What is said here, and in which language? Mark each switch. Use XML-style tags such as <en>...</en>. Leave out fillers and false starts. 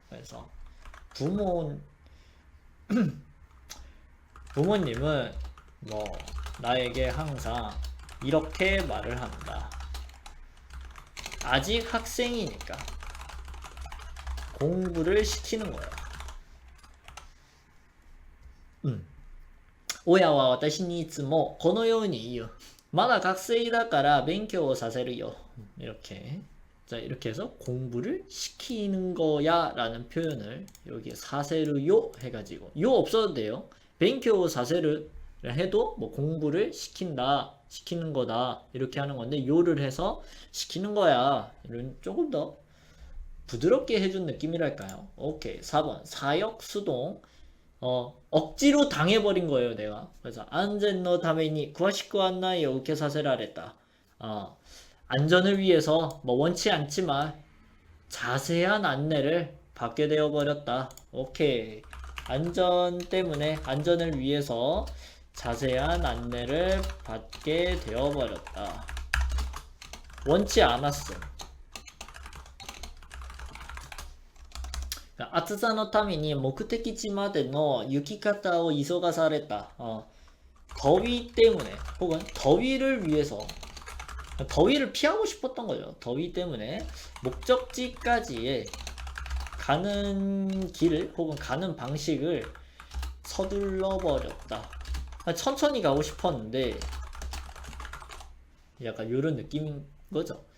<ko>그래서 부모님은 뭐 나에게 항상 이렇게 말을 한다. 아직 학생이니까 공부를 시키는 거야.</ko> <ja>親は私にいつもこのように言う.まだ学生だから勉強をさせるよ.</ja> <ko>이렇게. 자, 이렇게 해서 공부를 시키는 거야 라는 표현을 여기에 사세르요 해가지고, 요 없어도 돼요. 勉強 사세르 해도 뭐 공부를 시킨다, 시키는 거다 이렇게 하는 건데, 요를 해서 시키는 거야, 이런 조금 더 부드럽게 해준 느낌이랄까요. 오케이. 4번 사역 수동. 억지로 당해버린 거예요, 내가. 그래서 안전의</ko> <ja>ために詳しく案内を受けさせられた.</ja> <ko>안전을 위해서 뭐 원치 않지만 자세한 안내를 받게 되어 버렸다. 오케이. 안전 때문에, 안전을 위해서 자세한 안내를 받게 되어 버렸다. 원치 않았어.</ko> <ja>暑さのために目的地までの行き方を急がされた.</ja> <ko>더위 때문에 혹은 더위를 위해서 더위를 피하고 싶었던 거죠. 더위 때문에 목적지까지의 가는 길을 혹은 가는 방식을 서둘러 버렸다. 천천히 가고 싶었는데 약간 이런 느낌인 거죠.</ko>